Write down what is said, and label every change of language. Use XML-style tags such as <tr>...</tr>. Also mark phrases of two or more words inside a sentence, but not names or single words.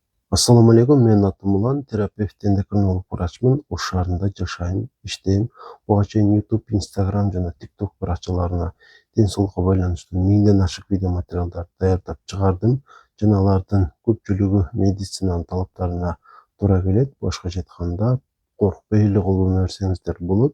<ar>السلام عليكم,</ar> <ky>мен атым Улан, терапевт эндокринолог врачмын. Oş şаарында жашайм, иштейм. Буга чейин YouTube, Instagram жана TikTok баракчаларына ден соолукка байланыштуу 1000ден ашык видео материалдарды даярдап чыгардым жана алардын көпчүлүгү медицинанын талаптарына туура келет. Башкача айтканда, коркпой эле колдоно берсеңиздер болот.</ky>